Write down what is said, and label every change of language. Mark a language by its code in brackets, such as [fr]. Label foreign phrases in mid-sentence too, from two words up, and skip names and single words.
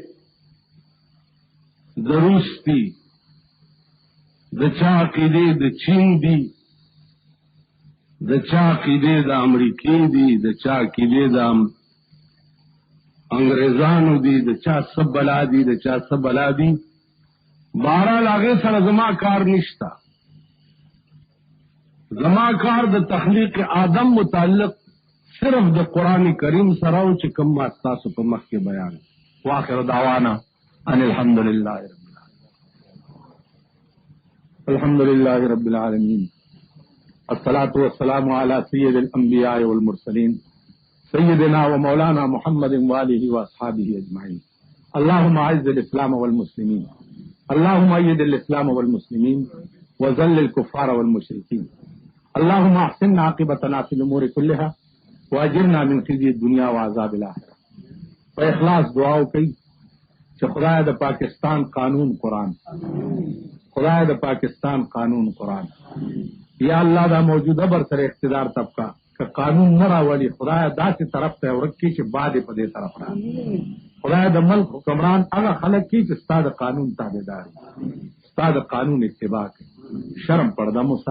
[ps] د روس دي د چا عقیدې د چین دي د چا عقیدې د امریکې دي د چا عقیدې د انګریزانو دي د چا څه بلا دي د چا څه بلا دي بهرحال هغې سره زما کار نشته زما کار د تخلیق آدم متعلق صرف د قرآن کریم سره او چې کوم ما ستاسو په مخ کې بیان [ar] واخر دعوانا ان الحمد لله رب العالمین الصلاة والسلام على سید الانبیاء والمرسلین سیدنا و مولانا محمد وآلہ واصحابہ اجمعین اللهم اعز الاسلام والمسلمین اللهم ايد الاسلام والمسلمين وذل الكفار والمشركين اللهم احسن عاقبتنا في الامور كلها واجرنا من خزي الدنيا وعذاب الاخره [ps] په اخلاص دعا وکړئ چې خدای د پاکستان قانون قرآن خدای د پاکستان قانون قرآن یا الله دا موجوده برسره اقتدار طبقه که قانون نه راولي خدای داسې طرف ته ورکړي چې بعد په دې طرف راځي خدای د ملک حکمران هغه خلک کی چې ستا د قانون تابعدار ستا د قانون اتباع کوي شرم پرده مو